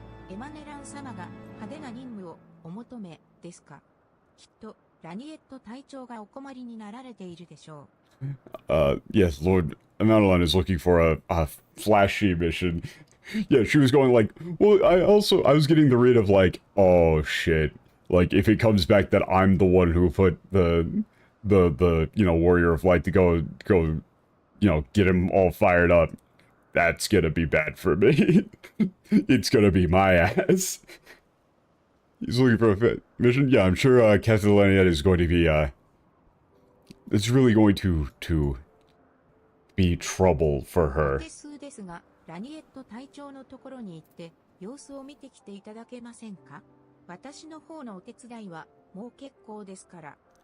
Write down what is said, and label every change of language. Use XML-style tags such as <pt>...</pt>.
<ja>エマネラン様が派手な任務をお求めですか？きっとラニエット隊長がお困りになられているでしょう。</ja> <en>Yes, Lord Emanoran is looking for a flashy mission. Yeah, she was going like, well, I was getting the read of like, oh shit. Like, if it comes back that I'm the one who put the you know, Warrior of Light to go, you know, get him all fired up, that's gonna be bad for me. It's gonna be my ass. He's looking for a fit mission? Yeah, I'm sure, Captain Laniette is going to be, it's really going to be trouble for her.</en> <ja>ですが、ラニエット隊長のところに行って、様子を見てきていただけませんか？私の方のお手伝いはもう結構ですから。</ja>